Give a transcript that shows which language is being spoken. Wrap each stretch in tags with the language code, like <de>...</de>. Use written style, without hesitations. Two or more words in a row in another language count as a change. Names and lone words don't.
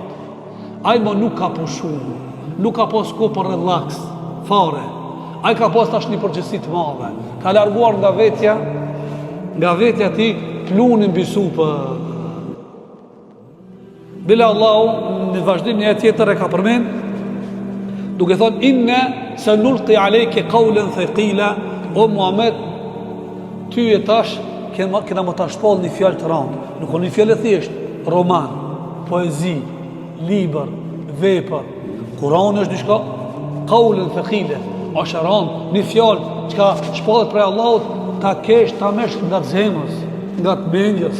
<sq>Ai më nuk ka pushu, nuk ka pas kohë për relax, fare. Ai ka pas tash një përgjegjësi të madhe. Ka larguar nga vetja ti plunin mbi supë. Bile Allahu në vazhdim një tjetër e ka përmend, duke thonë</sq> <ar>إنا سنلقي عليك قولا ثقيلا,</ar> <sq>o Muhammed, ty e tash kena më tash shpall një fjalë të rëndë. Nuk është një fjalë e thjeshtë, roman, poezi, libër, vepër. Kurani është diçka</sq> <ar>قولا ثقيلا,</ar> <sq>është rëndë, një fjalë që ka shpallet prej Allahut, ta kesh, ta mesh nga zemrës, nga të mendjes.</sq>